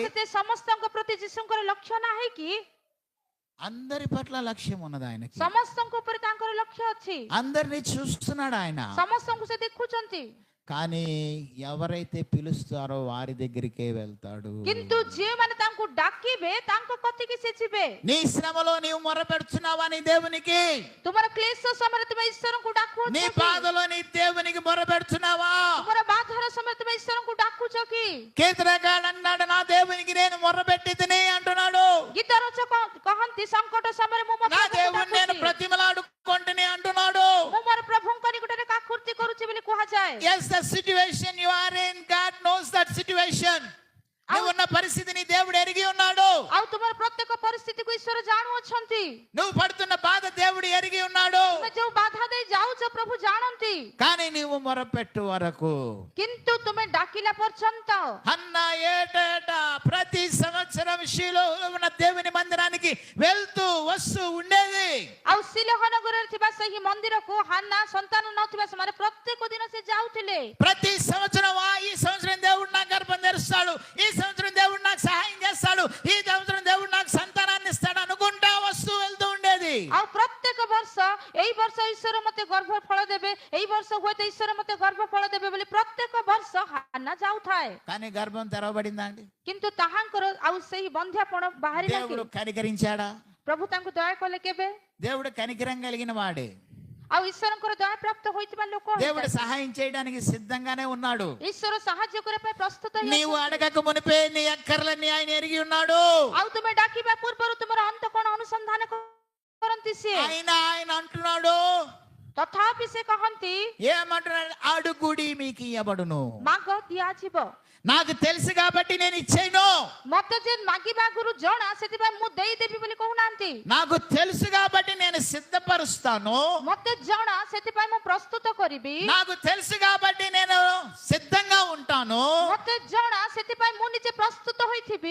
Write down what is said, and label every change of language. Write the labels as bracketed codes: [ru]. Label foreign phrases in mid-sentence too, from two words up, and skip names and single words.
[or] ନଚେତ ସମସ୍ତଙ୍କ ପ୍ରତି ଯୀଶୁଙ୍କର ଲକ୍ଷ୍ୟ ନାହିଁ କି? [te] అందరి పట్ల లక్ష్యం ఉన్నది ఆయనకి. [or] ସମସ୍ତଙ୍କ ଉପରେ ତାଙ୍କର ଲକ୍ଷ୍ୟ ଅଛି। [te] అందరినీ చూస్తున్నాడు ఆయన. [or] ସମସ୍ତଙ୍କୁ ସେ ଦେଖୁଛନ୍ତି। [te] కానీ ఎవరైతే పిలుస్తారో వారి దగ్గరికే వెళ్తాడు. [or] କିନ୍ତୁ ଯେଉଁମାନେ ତାଙ୍କୁ ଡାକିବେ ତାଙ୍କ କତିକି ସେ ଯିବେ। [te] నీ శ్రమలో నీవు మొరపెడుతున్నావా నీ దేవునికి? [or] ତୁମର କ୍ଲେଶ ସମୟରେ ତୁମେ ଈଶ୍ୱରଙ୍କୁ ଡାକୁଛ [te] నీ [or] କି? [te] బాధలో నీ దేవునికి మొరపెడుతున్నావా? [or] ତୁମର ବାଧାର ସମୟରେ ତୁମେ ଈଶ୍ୱରଙ୍କୁ ଡାକୁଛ କି? [te] కీర్తనకారుడు అన్నాడు, నా దేవునికి నేను మొరపెట్టితిని అంటున్నాడు. [or] ଗୀତ ରଚକ କହନ୍ତି, ସଂକଟ ସମୟରେ ମୁଁ ମୋ [te] నా [or] ପ୍ରଭୁଙ୍କୁ [te] దేవుని నేను [or] ଡାକୁଛି। [te] ప్రతిమలాడుకుంటుని అంటున్నాడు. [or] ମୁଁ ମୋର ପ୍ରଭୁଙ୍କ ନିକଟରେ କାକୁର୍ତ୍ତି କରୁଛି ବୋଲି କୁହାଯାଏ। [en] Yes, the situation you are in, God knows that situation. [te] నువ్వు ఉన్న పరిస్థితిని దేవుడు ఎరిగి ఉన్నాడు. [or] ଆଉ ତୁମର ପ୍ରତ୍ୟେକ ପରିସ୍ଥିତିକୁ ଈଶ୍ୱର ଜାଣୁଅଛନ୍ତି। [te] నువ్వు పడుతున్న బాధ దేవుడు ఎరిగి ఉన్నాడు. [or] ତୁମେ ଯୋଉ ବାଧା ଦେଇ ଯାଉଛ ପ୍ରଭୁ ଜାଣନ୍ତି, [te] కానీ నీవు మొరపెట్టు వరకు. [or] କିନ୍ତୁ ତୁମେ ଡାକିଲା ପର୍ଯ୍ୟନ୍ତ [te] హన్నా ఏటేటా ప్రతి సంవత్సరం షీలో ఉన్న దేవుని మందిరానికి వెళ్తూ వస్తూ ఉండేది. [or] ଆଉ ଶିଲୋହ ନଗରରେ ଥିବା ସେହି ମନ୍ଦିରକୁ ହାନ୍ନା ସନ୍ତାନ ନଥିବା ସମୟରେ ପ୍ରତ୍ୟେକ ଦିନ ସେ ଯାଉଥିଲେ. [te] ప్రతి సంవత్సరం ఈ సంవత్సరం దేవుడు నాకు గర్భం తెరుస్తాడు, ఈ సంవత్సరం దేవుడు నాకు సహాయం చేస్తాడు, ఈ సంవత్సరం దేవుడు నాకు సంతానాన్ని ఇస్తాడు అనుకుంటా వస్తూ వెళ్తూ ఉండేది. [or] ଆଉ ପ୍ରତ୍ୟେକ ବର୍ଷ ଏଇ ବର୍ଷ ଈଶ୍ୱର ମତେ ଗର୍ଭ ଫଳ ଦେବେ, ଏଇ ବର୍ଷ ହୁଏତ ଈଶ୍ୱର ମତେ ଗର୍ଭ ଫଳ ଦେବେ ବୋଲି ପ୍ରତ୍ୟେକ ବର୍ଷ ହାନ୍ନା ଯାଉଥାଏ. [te] కానీ గర్భం తెరవబడిందా అండి? [or] କିନ୍ତୁ ତାହାଙ୍କର ଆଉ ସେହି ବନ୍ଧ୍ୟାପଣ ବାହାରିଲା କି? [te] దేవుడు కనికరించాడా? [or] ପ୍ରଭୁ ତାଙ୍କୁ ଦୟା କଲେ କେବେ? [te] దేవుడు కనికరం కలిగిన వాడే. [or] ଆଉ ଈଶ୍ୱରଙ୍କର ଦୟା ପ୍ରାପ୍ତ ହୋଇଥିବା ଲୋକ [te] దేవుడు సహాయం చేయడానికి సిద్ధంగానే ఉన్నాడు. [or] ଈଶ୍ୱର ସାହାଯ୍ୟ କରିବା ପାଇଁ ପ୍ରସ୍ତୁତ [te] నీవు అడగక మునిపే నీ అక్కర్లన్నీ ఆయన ఎరిగి ఉన్నాడు. [or] ଆଉ ତୁମେ ଡାକିବା ପୂର୍ବରୁ ତୁମର ଅନ୍ତ କଣ ଅନୁସନ୍ଧାନ କରନ୍ତି ସିଏ. [te] ఆయన అంటున్నాడు, [or] ତଥାପି ସେ କହନ୍ତି [te] ఏమంటున్నాడు? అడుగుడి మీకు ఇవ్వబడును. [or] ମାଗ ଦିଆଯିବ. [te] నాకు తెలుసు కాబట్టి నేను ఇచ్చేను. [or] ମତେ ଯେ ମାଗିବା ଆଗରୁ ଜଣା, ସେଥିପାଇଁ ମୁଁ ଦେଇଦେବି ବୋଲି କହୁନାହାନ୍ତି. [te] నాకు తెలుసు కాబట్టి నేను సిద్ధపరుస్తాను. [or] ମତେ ଜଣା, ସେଥିପାଇଁ ମୁଁ ପ୍ରସ୍ତୁତ କରିବି. [te] నాకు తెలుసు కాబట్టి నేను సిద్ధంగా ఉంటాను. [or] ମତେ ଜଣା, ସେଥିପାଇଁ ମୁଁ ନିଜେ ପ୍ରସ୍ତୁତ ହୋଇଥିବି.